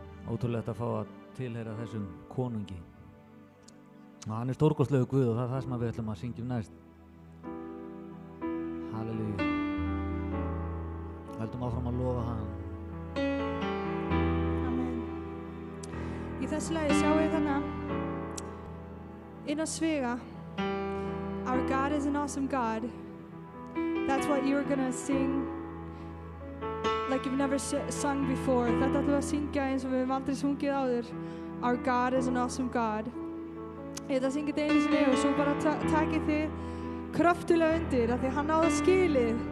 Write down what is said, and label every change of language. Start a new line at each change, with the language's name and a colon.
Icelandic: Ótrúlegt að fá að tilheyra þessum konungi og hann er stórkostlegu Guð og það er það sem við ætlum að syngjum næst. Halleluja. Höldum áfram að lofa hann. Amen. Í þessu lagi sjáum við þannig inn á sviga.
English: Our God is an awesome God. That's what you were gonna sing like you've never sung before.
Icelandic: Þetta ætlum við að syngja eins og við hefum aldrei sungið áður.
English: Our God is an awesome God.
Icelandic: Ég ætla að syngja þetta einu sinni og svo bara takið þið kröftulega undir af því hann á það skilið.